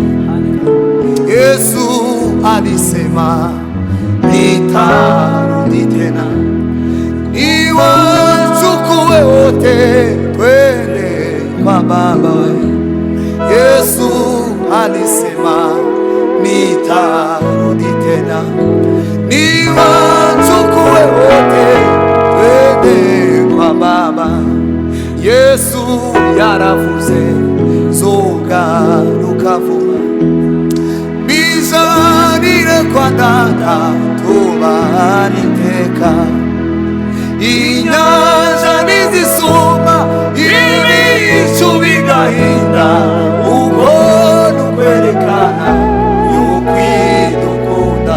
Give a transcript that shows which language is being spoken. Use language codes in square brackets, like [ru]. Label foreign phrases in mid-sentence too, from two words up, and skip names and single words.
[sw] Yesu alisema nitarudi tena, niwachukue wote twende kwa Baba. Yesu alisema nitarudi tena, niwachukue wote twende kwa Baba. [rw] Yesu yaravuze zogaruka vuba, bizanire kwa Data tubane iteka. Inyanja ntizisuma ibicu bigahinda, uko nukwerekana yokwidukunda.